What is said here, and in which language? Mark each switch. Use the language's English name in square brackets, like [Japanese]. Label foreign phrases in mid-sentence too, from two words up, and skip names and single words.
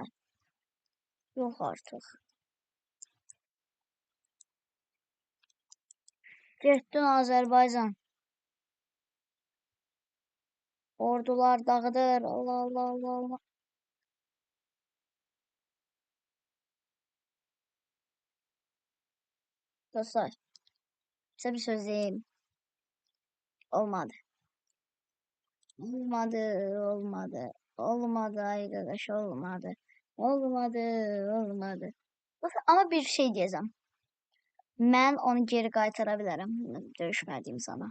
[Azerbaijani] Yox artıq. Getdin Azərbaycan. Ordular dağıdır. Allah. Dostlar, [Turkish] size bir söz diyeyim. Olmadı arkadaş, olmadı. Dostlar, ama bir şey diyeceğim. Ben onu geri [Azerbaijani] qaytara bilərəm döyüşmədiyim zaman.